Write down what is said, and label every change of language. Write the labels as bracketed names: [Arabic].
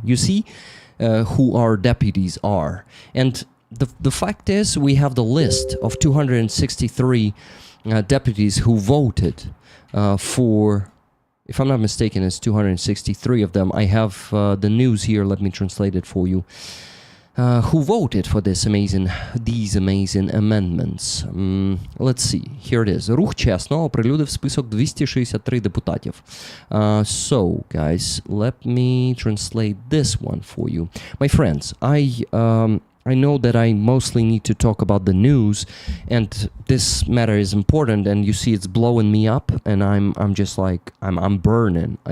[English] You see who our deputies are. And the fact is we have the list of 263 deputies who voted for, if I'm not mistaken, it's 263 of them. I have the news here. Let me translate it for you. Who voted for these amazing amendments. Let's see, here it is. [Ukrainian] Рух чесно оприлюдив список 263 депутатів. [English] So, guys, let me translate this one for you. My friends, I know that I mostly need to talk about the news, and this matter is important, and you see it's blowing me up, and I'm just like I'm burning.